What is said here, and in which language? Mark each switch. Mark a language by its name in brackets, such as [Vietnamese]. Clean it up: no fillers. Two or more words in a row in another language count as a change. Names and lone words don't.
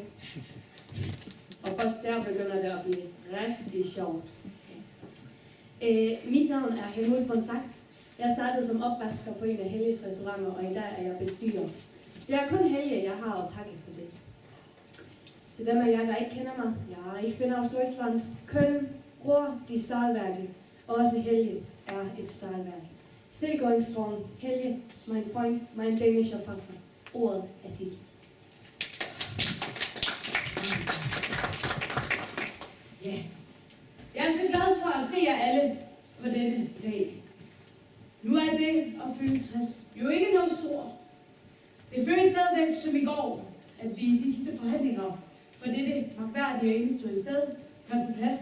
[Danish] Og først der begynder det at blive rigtig sjovt. Mit navn er Helmut von Sachs. Jeg startede som opvasker på en af Helges restauranter, og i dag er jeg bestyrer. Det er kun Helge, jeg har at takke for det. Til dem af jer, der ikke kender mig, [German] ich bin aus Deutschland, Köln, Ruhr, die Stahlwerke. [Danish] Også Helge er et stahlværk. [English] Still going strong. [German] Helge, mein Freund, mein dänischer Vater. [Danish] Ordet er dit. Ja. Jeg er så glad for at se jer alle på denne dag. Nu er det at fylde 60 jo ikke noget stort. Det føles stadigvæk som i går, at vi i de sidste forhandlinger for dette magværdige og enestående sted fandt på plads.